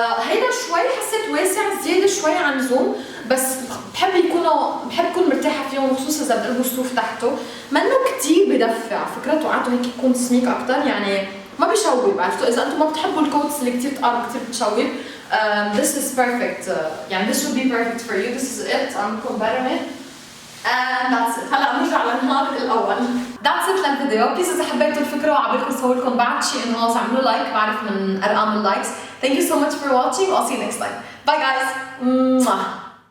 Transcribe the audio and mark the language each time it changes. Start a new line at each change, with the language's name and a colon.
Arabic: هيدا شوي حسيت واسع زياده شوي عن زوم، بس بحب يكون مرتاحه فيهم، خصوصا اذا بقلبوا صوف تحته. منه كثير بدفع، فكرته قعدته هيك يكون سميك اكثر، يعني ما بشوب. عرفتوا اذا انتم ما بتحبوا الكوتس اللي كثير تقال وكثير بتشوب،
English: this is perfect. يعني this would be perfect for you. This is it. عم compare it. And that's it.
Arabic: هلا بنرجع للنهار الاول.
English: That's it للفيديو.
Arabic: بليز اذا حبيتوا الفكره وعجبكم سووا لكم بعد شيء انغاص اعملوا لايك، بعرف من ارقام اللايكس.
English: Thank you so much for watching. I'll see you next time. Bye guys.